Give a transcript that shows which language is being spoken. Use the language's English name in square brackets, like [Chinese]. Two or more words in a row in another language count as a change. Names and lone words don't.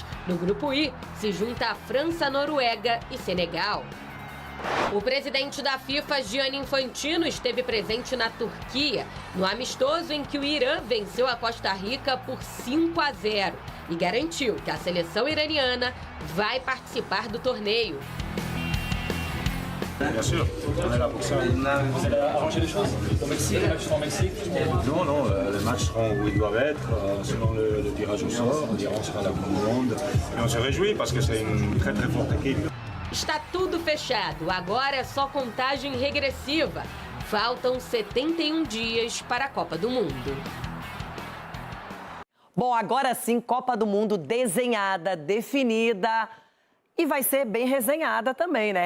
[Portuguese] No grupo I, se junta a França, Noruega e Senegal. O presidente da FIFA, Gianni Infantino, esteve presente na Turquia, no amistoso em que o Irã venceu a Costa Rica por 5-0 e garantiu que a seleção iraniana vai participar do torneio. [French] Bien sûr, on est là pour ça. Vous allez arranger les choses au Mexique, les matchs seront au Mexique? Non, non, les matchs seront où ils doivent être, selon le tirage au sort. L'Iran sera la Coupe du Monde. Et on se réjouit parce que c'est une très très forte équipe. [Portuguese] Está tudo fechado, agora é só contagem regressiva. Faltam 71 dias para a Copa do Mundo. Bom, agora sim, Copa do Mundo desenhada, definida e vai ser bem resenhada também, né?